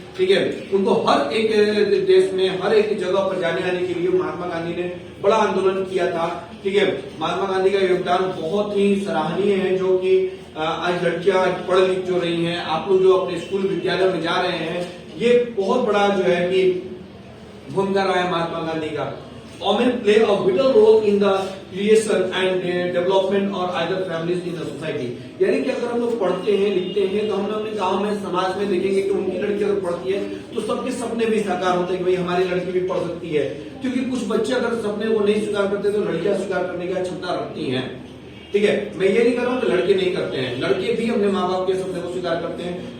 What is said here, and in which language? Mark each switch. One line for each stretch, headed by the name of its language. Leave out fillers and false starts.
Hindi: ठीक है, उनको हर एक देश में हर एक जगह पर जाने आने के लिए महात्मा गांधी ने बड़ा आंदोलन किया था। ठीक है, महात्मा गांधी का योगदान बहुत ही सराहनीय है, जो कि आज लड़कियां पढ़ लिख जो रही हैं, आप लोग जो अपने स्कूल विद्यालय में जा रहे हैं, ये बहुत बड़ा जो है कि भूमिका रहा है महात्मा गांधी का।
English: Women play a vital role in the creation and development or either families in the society।
Hindi: यानी कि अगर हम लोग पढ़ते हैं लिखते हैं तो हम अपने गांव में समाज में देखेंगे कि उनकी लड़की अगर पढ़ती है तो सबके सपने भी साकार होते हैं कि भाई हमारी लड़की भी पढ़ सकती है। क्योंकि कुछ बच्चे अगर सपने को नहीं स्वीकार करते तो लड़कियां स्वीकार करने की क्षमता रखती हैं। ठीक है, मैं ये नहीं कर रहा हूं कि लड़के नहीं करते हैं, लड़के भी अपने माँ बाप के सपने को स्वीकार करते हैं।